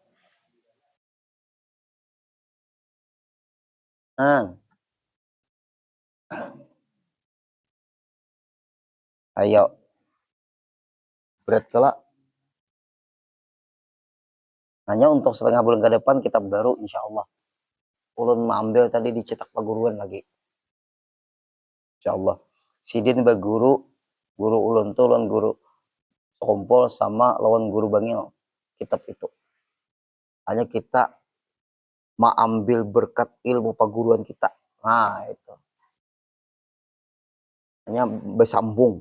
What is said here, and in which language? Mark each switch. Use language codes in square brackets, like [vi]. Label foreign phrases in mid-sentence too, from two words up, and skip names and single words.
[bjn] Ayo. Berat kelak. Hanya untuk setengah bulan ke depan kitab baru [ar] إن شاء الله. [bjn] Ulun mengambil tadi dicetak perguruan lagi. [ar] إن شاء الله. [bjn] Sidin berguru, guru ulun tuh lawan guru Kompol sama lawan guru Bangil. Kitab itu. Hanya kita mengambil berkat ilmu perguruan kita. Nah itu. Hanya bersambung.